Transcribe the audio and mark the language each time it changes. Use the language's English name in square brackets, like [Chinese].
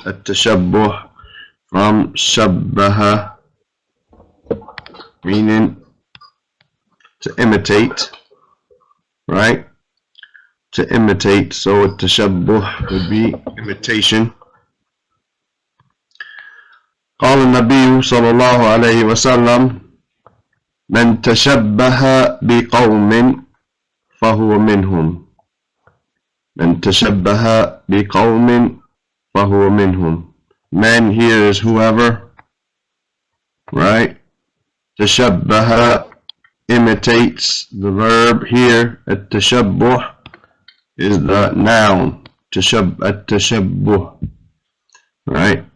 [English] At-Tashabbuh, from Shabbaha, meaning to imitate, right? To imitate. So At-Tashabbuh would be imitation. [Arabic] قال النبي صلى الله عليه وسلم من تشبه بقوم فهو منهم. من تشبه بقوم فهو منهم. [English] Man here is whoever, right? Tashabbaha, imitates. The verb here, at-tashabbuh, is the noun. At-tashabbuh, right?